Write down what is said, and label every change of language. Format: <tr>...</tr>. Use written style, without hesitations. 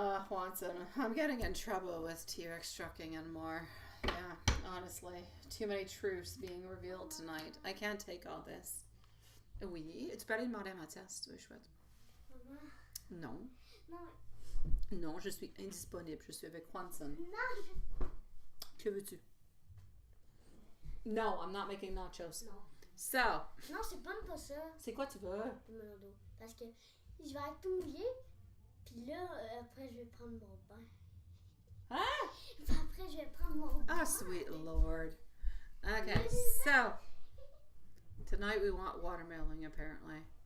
<en>Watson, I'm getting in trouble with T-Rex trucking and more. Yeah, honestly. Too many truths being revealed tonight. I can't take all this.</en> <fr>Oui, tu peux aller demander à Mathias si tu veux, chouette. Non. Non, je suis indisponible. Je suis avec Watson. Que veux-tu?</fr> <en>No, I'm not making nachos.</en> <fr>Non.</fr> <en>So.</en> <fr>Non, c'est pas ça. C'est quoi tu veux? Parce que je vais être tout mouillé. Puis là, après, je vais prendre mon bain. Hein? Après, je vais prendre mon bain.</fr> <en>Oh, sweet Lord. Okay, so. Tonight we want watermelon, apparently.</en>